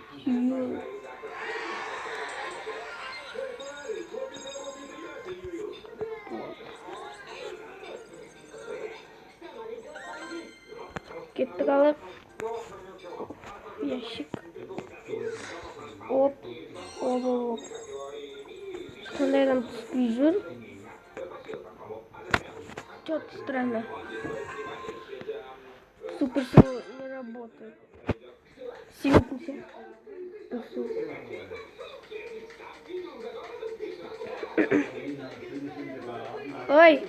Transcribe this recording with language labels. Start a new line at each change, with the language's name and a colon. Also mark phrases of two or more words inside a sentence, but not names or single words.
Kazakh: Кеттік алып.
Russian: Ящик. Оп.
Kazakh: Оп, оп. Қандайдан түспей жүр.
Russian: Что-то странно. Суперсел не работает. Светимся. Ой!